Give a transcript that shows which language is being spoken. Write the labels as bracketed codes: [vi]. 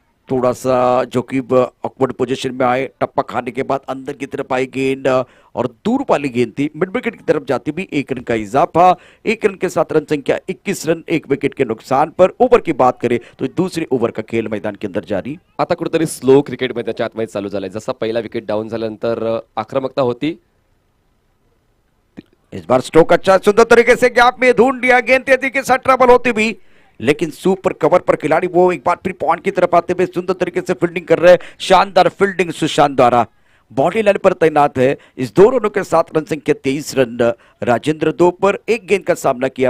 [hi] थोड़ा सा जो कि ऑकवर्ड पोजीशन में आए, टप्पा खाने के बाद अंदर की तरफ आई गेंद और दूर वाली गेंद थी. मिड विकेट की तरफ जाती भी 1 रन का इजाफा. 1 रन के साथ रन संख्या 21 रन, 1 विकेट के नुकसान पर. ओवर की बात करें तो दूसरे ओवर का खेल मैदान के अंदर जारी. [mr] आता कुठेतरी स्लो क्रिकेट मैदानाच्या आतमध्ये चालू झालाय. जसा पहिला विकेट डाऊन झाल्यानंतर आक्रमकता होती. [hi] इस बार स्ट्रोक अच्छा, सुंदर तरीके से गैप में ढूंढ लिया. गेंद तेजी के साथ ट्रबल होती भी, लेकिन सुपर कवर पर खिलाड़ी वो एक बार फिर पॉइंट की तरफ आते हुए सुंदर तरीके से फील्डिंग कर रहे हैं. शानदार फील्डिंग सुशांत द्वारा. बॉडी लाइन पर तैनात है. इस 2 रनों के साथ रन संख्या 23 रन. राजेंद्र 2 पर 1 गेंद का सामना किया.